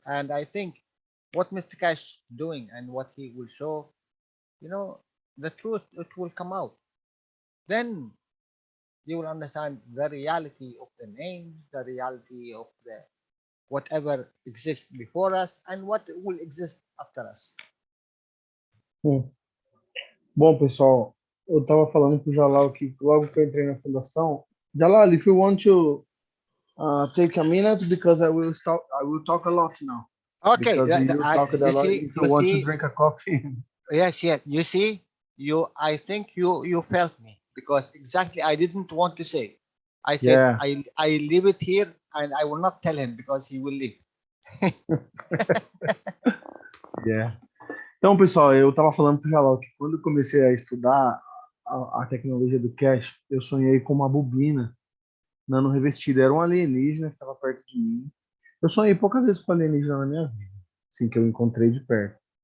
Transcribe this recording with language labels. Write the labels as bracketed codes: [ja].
[en] And I think what Mr. Cash doing and what he will show, the truth, it will come out. Then you will understand the reality of the names, the reality of the whatever exists before us and what will exist after us. [pt] Bom, pessoal, eu estava falando pro Jalal que logo que eu entrei na fundação. [en] Jalal, if you want to take a minute, because I will talk a lot now. Okay, Because you talked a lot. If you want to drink a coffee. Yes. You see, I think you felt me, because exactly I didn't want to say. I said, yeah. I leave it here and I will not tell him because he will leave. Yeah. [pt] Então, pessoal, eu estava falando para o Jalal que quando eu comecei a estudar a tecnologia do Keshe, eu sonhei com uma bobina nano revestida. Era um alienígena que estava perto de mim. Eu sonhei poucas vezes com alienígena na minha vida, assim, que eu encontrei de perto.